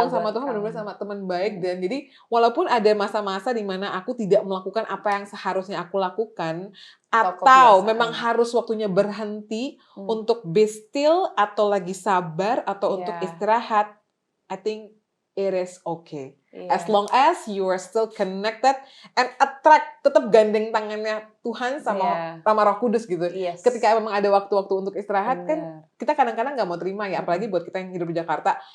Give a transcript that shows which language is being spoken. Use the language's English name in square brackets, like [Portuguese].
[Indonesian] ngomong sama Tuhan benar-benar sama teman baik. Dan jadi walaupun ada masa-masa dimana aku tidak melakukan apa yang seharusnya aku lakukan, atau memang harus waktunya berhenti untuk [English] be still [Indonesian] atau lagi sabar atau untuk istirahat, [English] I think it is okay. As long as you are still connected and attract, [Indonesian] tetap gandeng tangannya Tuhan sama Roh Kudus gitu. Ketika memang ada waktu-waktu untuk istirahat kan kita kadang-kadang nggak mau terima ya, apalagi buat kita yang hidup di Jakarta.